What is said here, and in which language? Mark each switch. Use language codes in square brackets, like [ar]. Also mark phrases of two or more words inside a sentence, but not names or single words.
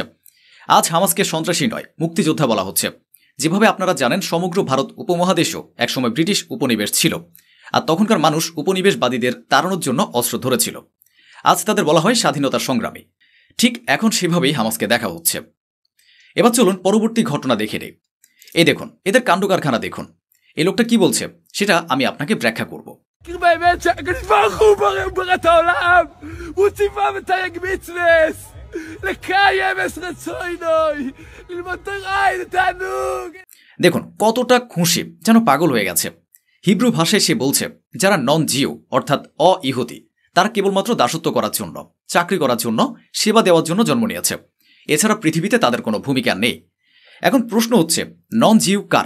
[bn] আজ হামাসকে সন্ত্রাসী নয়, মুক্তিযোদ্ধা বলা হচ্ছে। যেভাবে আপনারা জানেন সমগ্র ভারত উপমহাদেশও একসময় ব্রিটিশ উপনিবেশ ছিল, আর তখনকার মানুষ উপনিবেশবাদীদের তাড়ানোর জন্য অস্ত্র ধরেছিল। আজ তাদের বলা হয় স্বাধীনতার সংগ্রামী। ঠিক এখন সেভাবেই হামাসকে দেখা হচ্ছে। এবার চলুন পরবর্তী ঘটনা দেখে নেই। এই দেখুন এদের কাণ্ড কারখানা দেখুন। এই লোকটা কি বলছে সেটা আমি আপনাকে ব্যাখ্যা করব। [he] באמת שהקדוש ברוך הוא ברא את העולם, הוא ציווה ותרי"ג מצוות, לקיים את רצונוי, ללמוד תורה לתענוג। [bn] দেখুন কতটা খুশি, যেন পাগল হয়ে গেছে। হিব্রু ভাষায় সে বলছে যারা [en] non Jew [bn] অর্থাৎ ইহুদি তারা কেবলমাত্র দাসত্ব করার জন্য, চাকরি করার জন্য, সেবা দেওয়ার জন্য জন্ম নিয়েছে। এছাড়া পৃথিবীতে তাদের কোনো ভূমিকা নেই। এখন প্রশ্ন হচ্ছে [en] non Jew [bn] কারা?